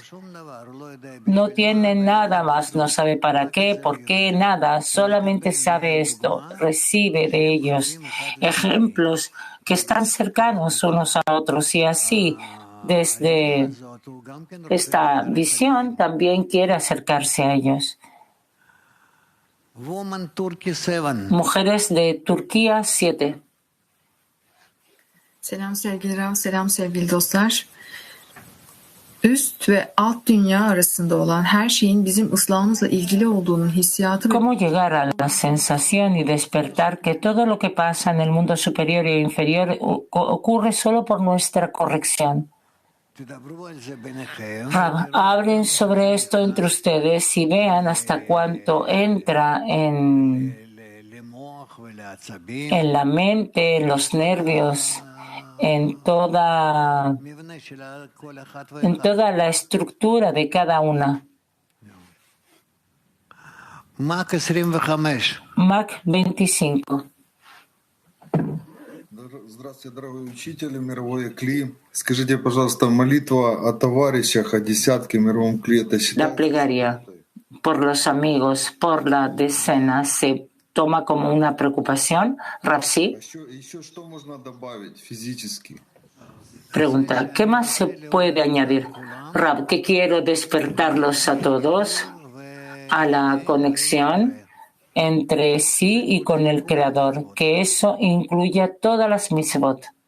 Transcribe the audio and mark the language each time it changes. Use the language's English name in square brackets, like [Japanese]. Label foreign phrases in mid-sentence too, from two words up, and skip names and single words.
[Spanish] No tiene nada más, no sabe para qué, por qué, nada, solamente sabe esto, recibe de ellos ejemplos que están cercanos unos a otros y así, desde esta visión, también quiere acercarse a ellos. Mujeres de Turquía 7. [Turkish] Selam sevgili Rav, selam sevgili dostlar. Üst ve alt dünya arasında olan her şeyin bizim ıslahımızla ilgili olduğunun hissiyatı. [Spanish] ¿Cómo llegar a la sensación y despertar que todo lo que pasa en el mundo superior e inferior ocurre solo por nuestra corrección? Hablen sobre esto entre ustedes y vean hasta cuánto entra en la mente, en los nervios, en toda la estructura de cada una. Mac 25. [Russian] Здравствуйте, дорогой учитель, мировой Кли. Скажите, пожалуйста, молитва о товарищах, о десятке, мировом Кли, это считается? [Spanish] La plegaria por los amigos, por la decena, ¿se toma como una preocupación? Rapsi. [Russian] Еще что можно добавить физически? [Spanish] Pregunta, ¿qué más se puede añadir? Rab, que quiero despertarlos a todos a la conexión entre sí y con el Creador, que eso incluya todas las mitzvot.